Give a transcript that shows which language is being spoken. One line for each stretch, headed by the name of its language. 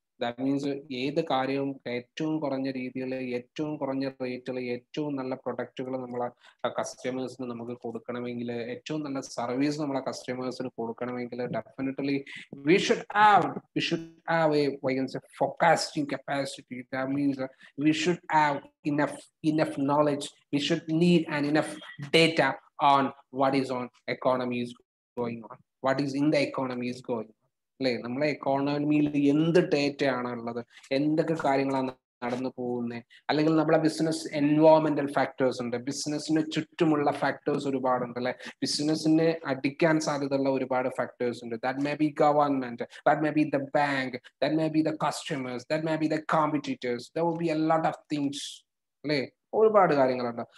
Malayalam: That means ഏത് കാര്യവും ഏറ്റവും കുറഞ്ഞ രീതിയിൽ, ഏറ്റവും കുറഞ്ഞ റേറ്റിൽ, ഏറ്റവും നല്ല പ്രൊഡക്റ്റുകൾ നമ്മളെ കസ്റ്റമേഴ്സിന് നമുക്ക് കൊടുക്കണമെങ്കിൽ, ഏറ്റവും നല്ല സർവീസ് നമ്മളെ കസ്റ്റമേഴ്സിന് കൊടുക്കണമെങ്കിൽ definitely
English: we should have a forecasting capacity. That means we should have enough knowledge. We should need enough data on what is on economy is going on, what is in the economy is going on.
Malayalam: അല്ലെ, നമ്മളെ എക്കോണമിയിൽ എന്ത് data ആണ് ഉള്ളത്, എന്തൊക്കെ കാര്യങ്ങളാണ് നടന്നു പോകുന്നത്, അല്ലെങ്കിൽ നമ്മളെ ബിസിനസ് എൻവയോൺമെന്റൽ ഫാക്ടേഴ്സ് ഉണ്ട്, ബിസിനസ്സിന് ചുറ്റുമുള്ള ഫാക്ടേഴ്സ് ഒരുപാടുണ്ട് അല്ലെ, ബിസിനസ്സിനെ അടിക്കാൻ സാധ്യതയുള്ള ഒരുപാട് ഫാക്ടേഴ്സ് ഉണ്ട്.
English: that may be government, that may be the bank, that may be the customers, that may be the competitors, there will be a lot of things
Malayalam: അല്ലെ, ഒരുപാട് കാര്യങ്ങളുണ്ട്.